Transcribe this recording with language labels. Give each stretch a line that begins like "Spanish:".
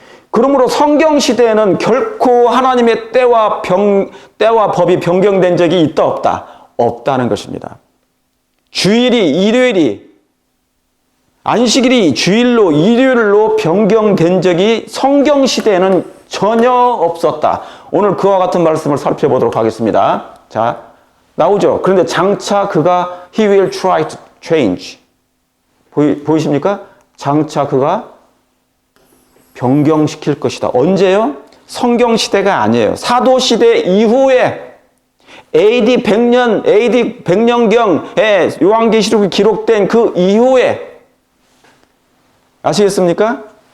Korean: 그러므로 성경 시대에는 결코 하나님의 때와 법이 변경된 적이 있다 없다? 없다는 것입니다. 주일이, 일요일이, 안식일이 주일로, 일요일로 변경된 적이 성경 시대에는 전혀 없었다. 오늘 그와 같은 말씀을 살펴보도록 하겠습니다. 자, 나오죠. 그런데 장차 그가
English: He will try to change.
Korean: 보이십니까? 장차 그가 변경시킬 것이다. 언제요? 성경 시대가 아니에요. 사도 시대 이후에 AD 100년경에 요한계시록이 기록된 그 이후에, 아시겠습니까?